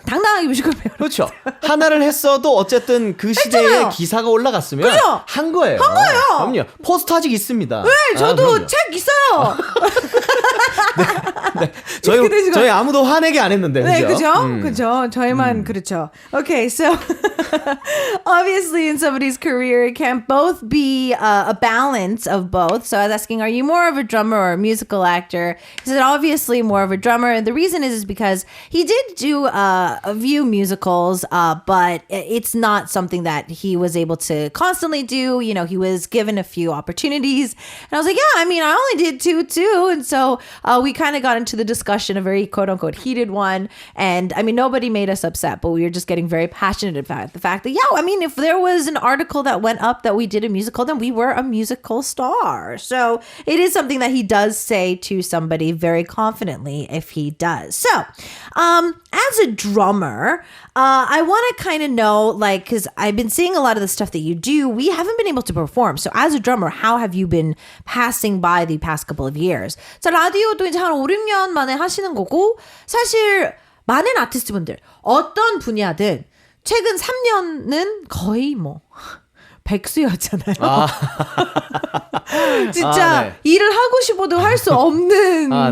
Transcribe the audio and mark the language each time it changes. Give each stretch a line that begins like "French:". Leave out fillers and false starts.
Korean: 당당하게 뮤지컬 배우. 그렇죠. 하나를 했어도 어쨌든 그 시대에 했잖아요. 기사가 올라갔으면 그죠? 한 거예요. 한 거예요. 그럼요. 포스터 아직 있습니다. 네, 저도 그럼요. 책 있어요. 네. 되시고. 저희 아무도 화내게 안 했는데. 네, 그죠? 그죠. 저희만 그렇죠.
English: Okay, so obviously in somebody's career it can both be a balance of both. So I was asking, are you more of a drummer or a musical actor? He said obviously more of a drummer, and the reason is because he did do a few musicals, but it's not something that he was able to constantly do. You know, he was given a few opportunities, and I was like, yeah, I mean, I only did two too, and so we kind of got into the discussion, a very quote unquote heated one, and I mean, nobody made us upset, but we were just getting very passionate about the fact that, yeah, I mean, if there was an article that went up that we did a musical, then we were a musical star. So it is something that he does say to somebody very confidently if he does. So, as a drummer, I want to kind of know, like, because I've been seeing a lot of the stuff that you do, we haven't been able to perform. So as a drummer, how have you been passing by the past couple of years?
Korean: 자, 라디오도 이제 한 5, 6년 만에 하시는 거고, 사실 많은 아티스트분들, 어떤 분야든 최근 3년은 거의 뭐 백수였잖아요. 진짜 네. 일을 하고 싶어도 할 수 없는